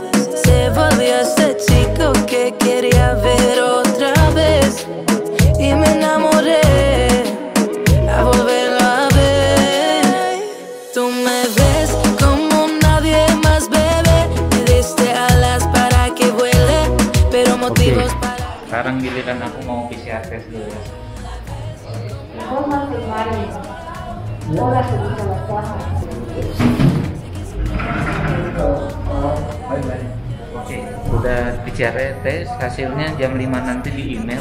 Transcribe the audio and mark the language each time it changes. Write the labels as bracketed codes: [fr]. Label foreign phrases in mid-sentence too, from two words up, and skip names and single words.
[es] Se volvió ese chico que quería ver otra vez. Y me enamoré a volverlo a ver. Tú me ves como nadie más, bebé. Me diste alas para que vuele, pero motivos para... [id] Sekarang giliran aku mau PCR test dulu ya. Oke, udah PCR test, hasilnya jam 5 nanti di email.